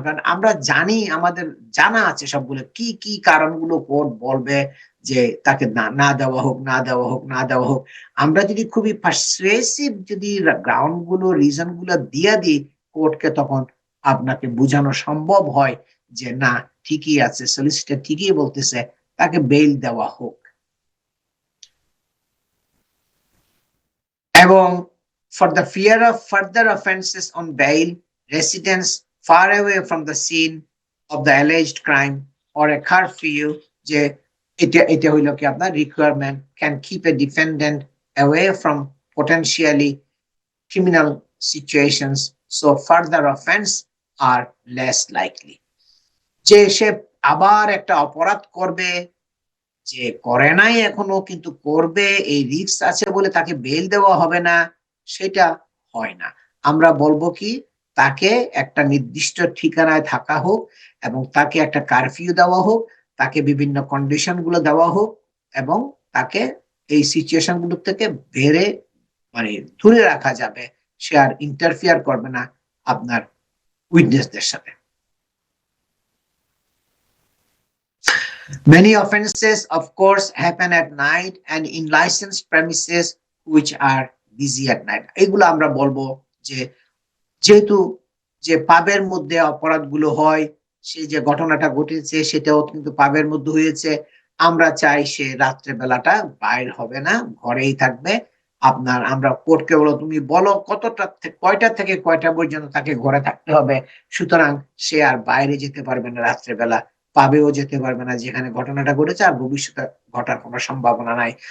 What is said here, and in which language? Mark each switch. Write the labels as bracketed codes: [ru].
[bn] কারণ আমরা জানি, আমাদের জানা আছে সবগুলো কি কি কারণগুলো কোর্ট বলবে যে তাকে না দেওয়া হোক, না দেওয়া হোক, না দেওয়া হোক। আমরা যদি খুবই পারসুয়েসিভ যদি গ্রাউন্ড গুলো, রিজন গুলো দিয়ে দিই কোর্টকে, তখন আপনাকে বোঝানো সম্ভব হয় যে না, ঠিকই আছে, সলিসিটর ঠিকই বলতেছে, তাকে বেইল দেওয়া হোক। এবং [en] for the fear of further offences on bail, residents far away from the scene of the alleged crime or a curfew, [bn] যে এটা হইলো কি আপনার [en] requirement, can keep a defendant away from potentially criminal situations, so further offense are less likely. [bn] যে সে আবার একটা অপরাধ করবে, যে করে নাই এখনো কিন্তু করবে, এই রিস্ক আছে বলে তাকে বেল দেওয়া হবে না, সেটা হয় না। আমরা বলবো কি, তাকে একটা নির্দিষ্ট ঠিকানায় থাকা হোক এবং তাকে একটা কারফিউ দেওয়া হোক, তাকে বিভিন্ন কন্ডিশন গুলো দেওয়া হোক, এবং তাকে এই সিচুয়েশন গুলো থেকে বেরে মানে দূরে রাখা যাবে, সে আর ইন্টারফিয়ার করবে না আপনার উইটনেসদের সাথে। [en] Many offences, of course, happen at night and in licensed premises which are busy at night. [bn] এগুলো আমরা বলবো যে যেহেতু যে পাবের মধ্যে অপরাধগুলো হয়, সেই যে ঘটনাটা ঘটেছে সেটাও কিন্তু পাবের মধ্যে হয়েছে, আমরা চাই সে রাত্রে বেলাটা বাইর হবে না, ঘরেই থাকবে। আপনার আমরা কোর্টকে বলো, তুমি বলো কতটা কয়টা থেকে কয়টা পর্যন্ত তাকে ঘরে থাকতে হবে, সুতরাং সে আর বাইরে যেতে পারবে না রাত্রে বেলা, পাবেও যেতে পারবে না যেখানে ঘটনাটা ঘটেছে, আর ভবিষ্যতে ঘটার কোনো সম্ভাবনা নাই।